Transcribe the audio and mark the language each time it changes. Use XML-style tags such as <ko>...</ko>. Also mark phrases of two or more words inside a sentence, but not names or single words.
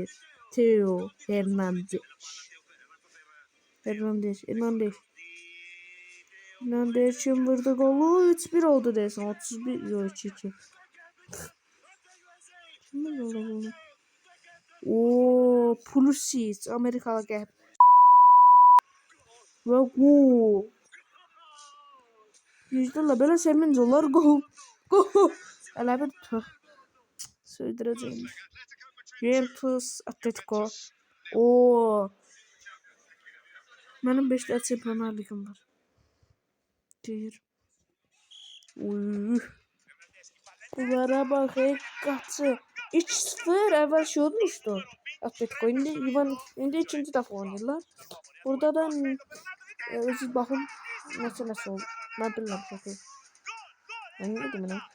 <tr>Theo Hernandez. Hernandez kim vurdu golü? 3-1 oldu desin. 31 yok 2-2. Kim vurdu golü?</tr> <az>Ooo Pulisic Amerikalı gəl. Və gol. Yüzlərlə belə sevinç olar gol. Gol. Elə bir tüh. Söydürəcəyim. Juventus Atletico. Oo. Mənim 5 dəfə Çempionlar Liqim var. Deyir. Uy.</az> <tr>Bunlara bak kaçı. 3-0 evvel şey olmuştu. Atletico indi ikinci defa oynuyorlar. Burada da siz bakın nasıl oldu. Ben bilmem çok. Ben ne dedim lan?</tr>